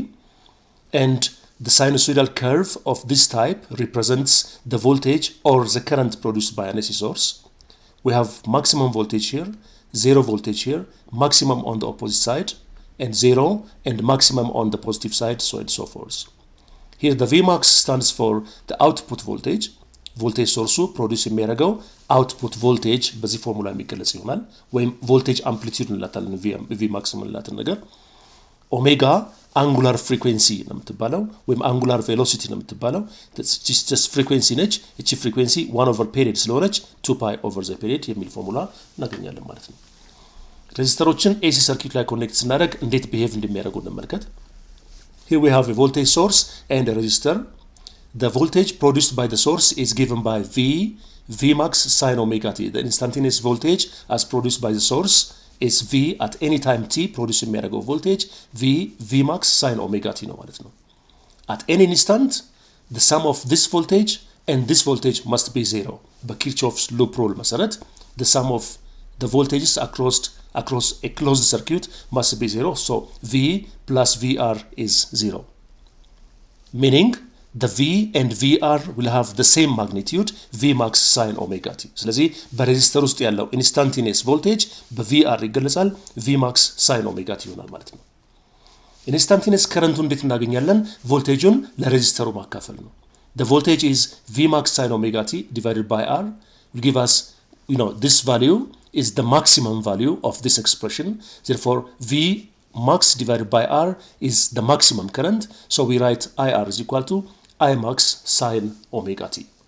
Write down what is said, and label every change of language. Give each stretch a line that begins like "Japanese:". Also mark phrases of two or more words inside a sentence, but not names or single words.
English: And the sinusoidal curve of this type represents the voltage or the current produced by an AC source. We have maximum voltage here, zero voltage here, maximum on the opposite side, and zero, and maximum on the positive side, so and so forth. Here the Vmax stands for the output voltage. Voltage source produce የሚያደርገው output voltage
Amharic: በዚህ ፎርሙላ የሚገለጽ ይሆናል ወይም
English: voltage amplitude እንላታለን Vmax
Amharic: እንላታለን ነገር ኦሜጋ
English: angular frequency
Amharic: ነው የምትባለው ወይም
English: angular velocity
Amharic: ነው የምትባለው
English: just frequency
Amharic: ነች እቺ
English: frequency 1 over period ስለሆነች 2 pi over the period
Amharic: የሚል ፎርሙላ እናገኛለን ማለት ነው። ሬዚስተሮችን
English: AC circuit ላይ
Amharic: ኮኔክት ስናደርግ እንዴት
English: behave
Amharic: እንደሚያደርጉ እንመልከት።
English: Here we have a voltage source and a resistor. The voltage produced by the source is given by Vmax sine omega t. The instantaneous voltage as produced by the source is V at any time t produce የሚያደርገው voltage Vmax sine omega t
Amharic: ነው ማለት ነው።
English: At any instant, the sum of this voltage and this voltage must be zero. በኪርቾፍስ loop rule መሰረት the sum of the voltages across a closed circuit must be zero. So V plus VR is zero. Meaning the V and VR will have the same magnitude Vmax sine omega t.
Amharic: ስለዚህ በሬዚስተር ውስጥ ያለው
English: instantaneous voltage
Amharic: በVR ይገለጻል
English: Vmax sine omega t
Amharic: ይሆናል ማለት ነው።
English: instantaneous current
Amharic: እንዴት እናገኛለን? ቮልቴጁን ለሬዚስተሩ ማካፈል ነው።
English: The voltage is Vmax sine omega t divided by R will give us this value is the maximum value of this expression. Therefore Vmax divided by R is the maximum current. So we write IR is equal to Imax sine omega t.